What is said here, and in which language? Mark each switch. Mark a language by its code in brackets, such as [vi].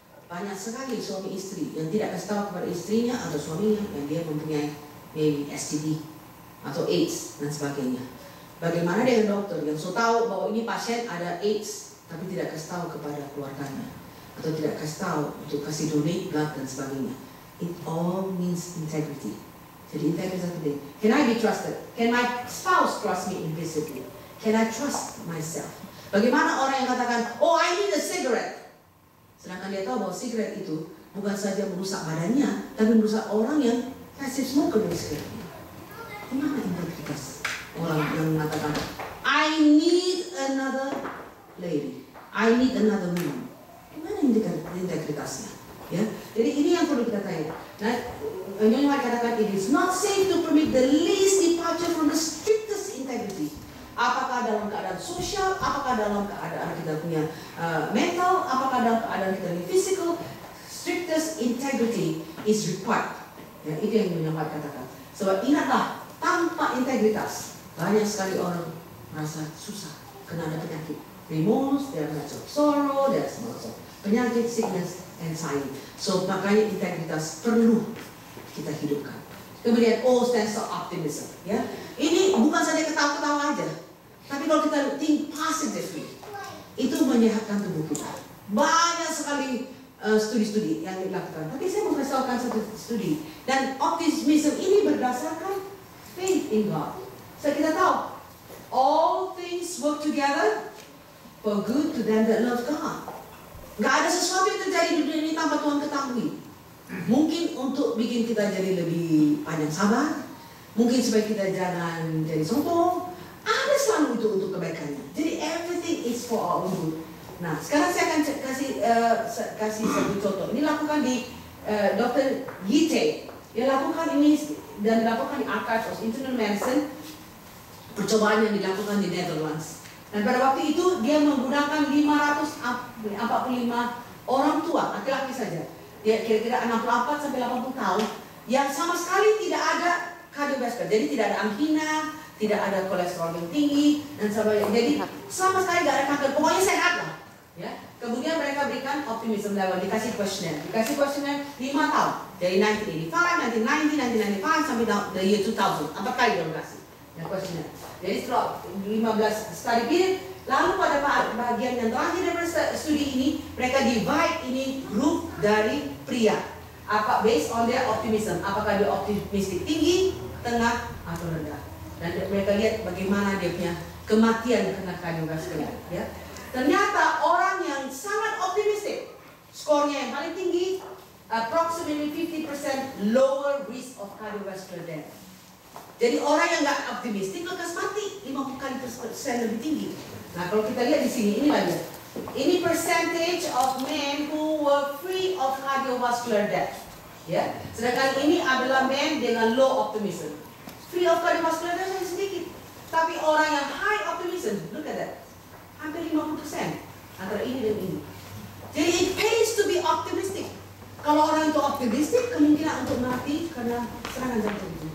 [id] Banyak sekali suami istri yang tidak kasih tahu kepada istrinya atau suaminya yang dia mempunyai maybe STD atau AIDS dan sebagainya. Bagaimana dengan dokter yang so tahu bahwa ini pasien ada AIDS tapi tidak kasih tahu kepada keluarganya atau tidak kasih tahu untuk kasih [en] donate blood [id] dan sebagainya. [en] It all means integrity. [id] Jadi integritas penting. [en] Can I be trusted? Can my spouse trust me implicitly? Can I trust myself? [id] Bagaimana orang yang katakan, [en] oh I need a cigarette, [id] sedangkan dia tahu bahwa cigarette itu bukan saja merusak badannya, tapi merusak orang yang passive smoker dari cigarette. Gimana integritas orang yang mengatakan, [en] I need another lady, I need another woman? [id] Gimana integritasnya? Ya, jadi ini yang perlu kita tanya. Nah, Nyonya White katakan, [en] it is not safe to permit the least departure from the strictest integrity. [id] Apakah dalam keadaan sosial, apakah dalam keadaan kita punya mental, apakah dalam keadaan kita punya physical, [en] strictest integrity is required. [id] Ya, itu yang Nyonya White katakan. Sebab ingatlah, tanpa integritas, banyak sekali orang merasa susah, kena ada penyakit. [en] Remorse, there are sorrow, there are penyakit, sickness, anxiety. [id] So makanya integritas perlu kita hidupkan. Kemudian [en] sense of optimism. [id] Ya, ini bukan saja ketawa-ketawa aja, tapi kalau kita [en] think positively, [id] itu menyehatkan tubuh kita. Banyak sekali studi-studi yang dilakukan. Tapi saya mempersoalkan satu studi, dan optimism ini berdasarkan faith in God. So kita tahu, [en] all things work together for good to them that love God. [id] Gak ada sesuatu yang terjadi di dunia ini tanpa Tuhan ketahui. Mungkin untuk bikin kita jadi lebih panjang sabar, mungkin supaya kita jangan jadi sombong. Ada selalu itu untuk kebaikannya. [en] Jadi everything is for our good. [id] Nah, sekarang saya akan kasih satu contoh. Ini lakukan di Dr. Gite. Dia lakukan ini dan dilakukan di Archives of Internal Medicine. Percobaan yang dilakukan di Netherlands. Dan pada waktu itu dia menggunakan 545 orang tua, laki-laki saja. Dia kira-kira 64 sampai 80 tahun yang sama sekali tidak ada kardiovaskular. Jadi tidak ada angina, tidak ada kolesterol yang tinggi dan sebagainya. Jadi sama sekali tidak ada kanker. Pokoknya sehat lah. Ya. Kemudian mereka berikan optimism level, dikasih questionnaire 5 tahun. Dari 1985, 1990, 1995 sampai [en] the year 2000. [id] 4 kali dia kasih. Ya, questionnaire. Jadi setelah 15 study period, lalu pada bagian yang terakhir dari studi ini, mereka divide ini grup dari pria. Apa [en] based on their optimism? [id] Apakah dia optimistik tinggi, tengah, atau rendah? Dan mereka lihat bagaimana dia punya kematian karena kardiovaskular. Ya. Ternyata orang yang sangat optimistik, skornya yang paling tinggi, [en] approximately 50% lower risk of cardiovascular death. [id] Jadi orang yang nggak optimistik lekas mati 50 kali persen lebih tinggi. Nah, kalau kita lihat di sini, ini lagi. [en] Ini percentage of men who were free of cardiovascular death. [id] Ya, sedangkan ini adalah men dengan low optimism. [en] Free of cardiovascular death [id] hanya sedikit. Tapi orang yang [en] high optimism, look at that, [id] hampir 50% antara ini dan ini. [en] Jadi it pays to be optimistic. [id] Kalau orang itu optimistik, kemungkinan untuk mati karena serangan jantung itu.